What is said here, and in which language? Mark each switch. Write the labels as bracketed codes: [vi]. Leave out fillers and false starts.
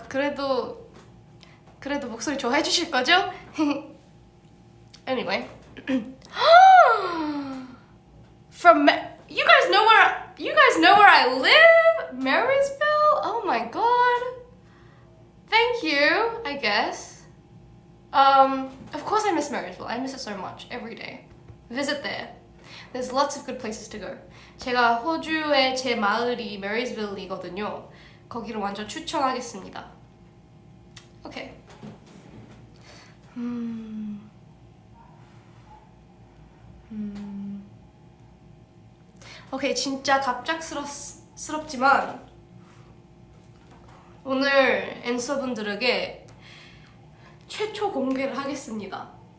[ko] 그래도 목소리 좋아해 주실 거죠? [en] Anyway. From you guys know where I live? Marysville? Oh my god. Thank you, I guess. Of course I miss Marysville. I miss it so much every day. Visit there. There's lots of good places to go. [ko] 제가 호주의 제 마을이 Marysville이거든요. 거기를 완전 추천하겠습니다. [en] Okay. [ko] 오케이, 진짜 갑작스럽지만 오늘 앤서분들에게 최초 공개를 하겠습니다.